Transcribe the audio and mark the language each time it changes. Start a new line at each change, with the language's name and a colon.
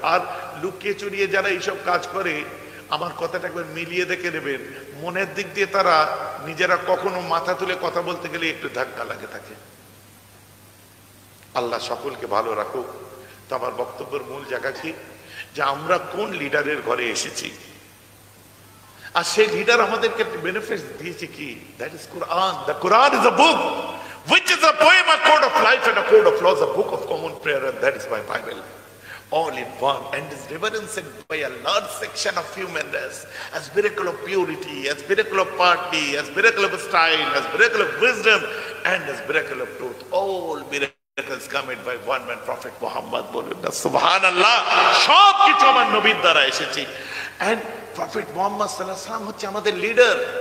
Bangla: আর লুকিয়ে চুরিয়ে যারা এইসব কাজ করে, আমার কথাটা একবার মিলিয়ে দেখে নেবেন, মনের দিক দিয়ে তারা নিজেরা কখনো মাথা তুলে কথা বলতে গেলে একটু ধাক্কা লাগে থাকে। আল্লাহ সকলকে ভালো রাখুক। তো আমার বক্তব্যের মূল জায়গা কি, যে আমরা কোন লিডারের ঘরে এসেছি, আর সেই লিডার আমাদেরকে বেনিফিট দিয়েছে কি?
English: That is Quran. The Quran is a book which is a poem, a code of life and a code of laws, a book of common prayer, and that is my Bible, all in one, and is reverenced by a large section of human race as miracle of purity, as miracle of piety, as miracle of style, as miracle of wisdom, and as miracle of truth. All miracles committed by one man, Prophet Muhammad.
Bangla: Bolun na subhanallah, সব কিছু আমার নবীর দ্বারা এসেছে। And Prophet Muhammad sallallahu alaihi wasallam হচ্ছে আমাদের leader.